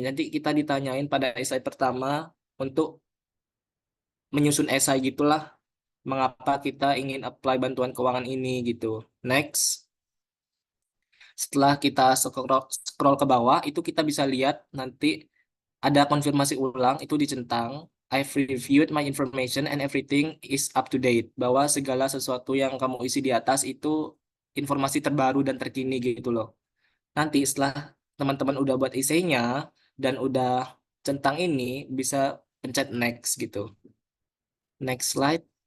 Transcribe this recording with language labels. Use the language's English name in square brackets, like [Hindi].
[Indonesian] Nanti kita ditanyain pada essay pertama untuk menyusun essay gitulah, mengapa kita ingin apply bantuan keuangan ini gitu. Next. Setelah kita scroll ke bawah, itu kita bisa lihat nanti ada konfirmasi ulang, itu dicentang. [English] I've reviewed my information and everything is up to date. [Indonesian] Bahwa segala sesuatu yang kamu isi di atas itu informasi terbaru dan terkini gitu loh. Nanti setelah teman-teman udah buat esainya dan udah centang ini, bisa pencet next gitu. Next slide.